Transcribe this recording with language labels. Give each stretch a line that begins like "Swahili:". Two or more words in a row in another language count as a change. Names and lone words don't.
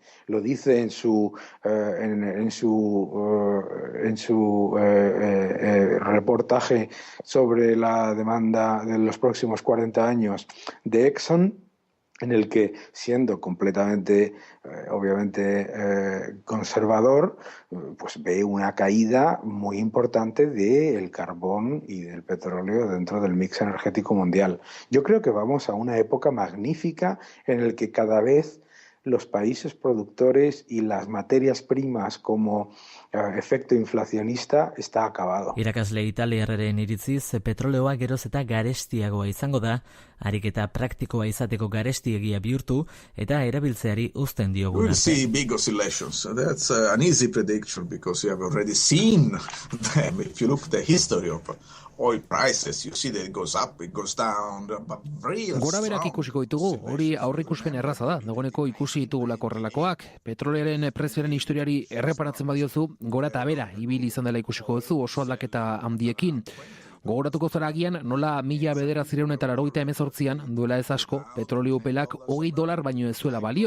Spanish: Lo dice en su reportaje sobre la demanda de los próximos 40 años de Exxon, en el que, siendo completamente, obviamente, conservador, pues ve una caída muy importante del carbón y del petróleo dentro del mix energético mundial. Yo creo que vamos a una época magnífica en la que cada vez los países productores y las materias primas como efecto inflacionista está acabado.
Basque: Irakasle italiarraren iritziz, petroleoa geroz eta garestiagoa izango da, ariketa praktikoa izateko garestiegia bihurtu eta erabiltzeari uzten diogun.
English: We'll see big oscillations. That's an easy prediction because you have already seen them. If you look at the history of oil prices, you see that it goes up, it goes down, but real
Basque: Gora berak ikusiko ditugu, hori aurreikuspen erraza da, dagoeneko ikusi ditugulako horrelakoak. Petrolearen prezioaren historiari erreparatzen badiozu, gora eta bera ibili izan dela ikusiko duzu oso aldaketa handiekin. Gogoratuko zara agian, nola 1998an, duela ez asko, petrolio upelak $20 baino ez zuela balio.